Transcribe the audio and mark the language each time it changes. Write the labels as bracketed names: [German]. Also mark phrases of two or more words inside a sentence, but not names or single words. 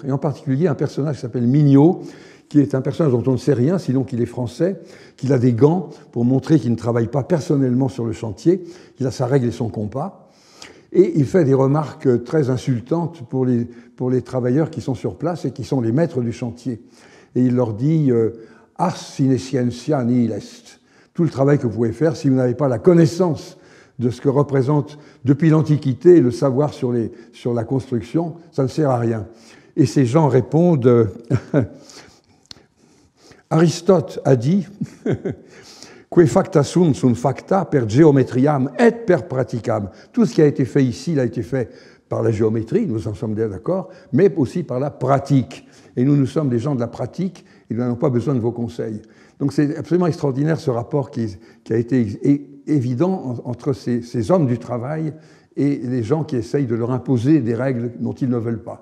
[French] Et en particulier un personnage qui s'appelle Mignot, qui est un personnage dont on ne sait rien, sinon qu'il est français, qu'il a des gants pour montrer qu'il ne travaille pas personnellement sur le chantier, qu'il a sa règle et son compas. Et il fait des remarques très insultantes pour les travailleurs qui sont sur place et qui sont les maîtres du chantier. Et il leur dit « [Latin] Ars sine scientia nihil est ». [French] Tout le travail que vous pouvez faire, si vous n'avez pas la connaissance de ce que représente depuis l'Antiquité le savoir sur la construction, ça ne sert à rien. Et ces gens répondent Aristote a dit [Latin] Que facta sunt facta per geometriam et per praticam. [French] Tout ce qui a été fait ici, il a été fait par la géométrie, nous en sommes bien d'accord, mais aussi par la pratique. Et nous sommes des gens de la pratique et nous n'avons pas besoin de vos conseils. Donc c'est absolument extraordinaire ce rapport qui a été évident entre ces hommes du travail et les gens qui essayent de leur imposer des règles dont ils ne veulent pas.